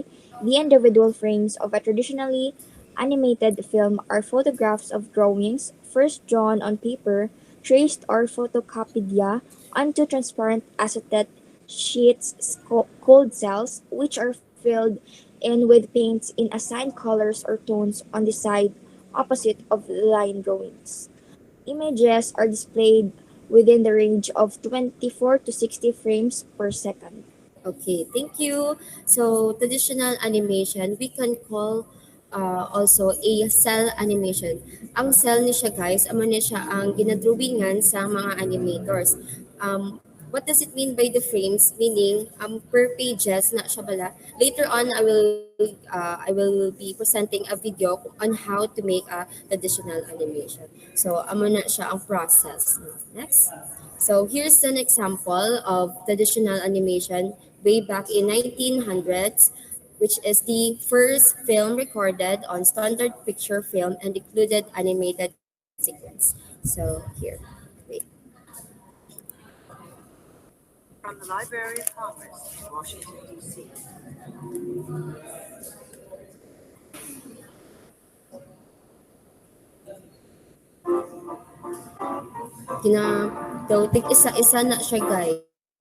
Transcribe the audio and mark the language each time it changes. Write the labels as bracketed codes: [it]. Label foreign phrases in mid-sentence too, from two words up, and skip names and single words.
[en] The individual frames of a traditionally animated film are photographs of drawings, first drawn on paper, traced or photocopied onto transparent acetate sheets called cells, which are filled in with paints in assigned colors or tones on the side opposite of line drawings. Images are displayed within the range of 24 to 60 frames per second. Okay, thank you. So, traditional animation, we can call also a cell animation. [hil] Ang cell ni siya guys, amo ni siya ang ginadrawingan sa mga animators. [en] What does it mean by the frames? [hil] Meaning, [en] per pages [hil] na siya bala. [en] Later on, I will be presenting a video on how to make a traditional animation. So, [hil] amo na siya ang process. Next. [en] So here's an example of traditional animation way back in 1900s, which is the first film recorded on standard picture film and included animated sequence. So here, wait. From the Library of Congress in Washington, D.C. [hil] Kina daw tig isa-isa na siya guys.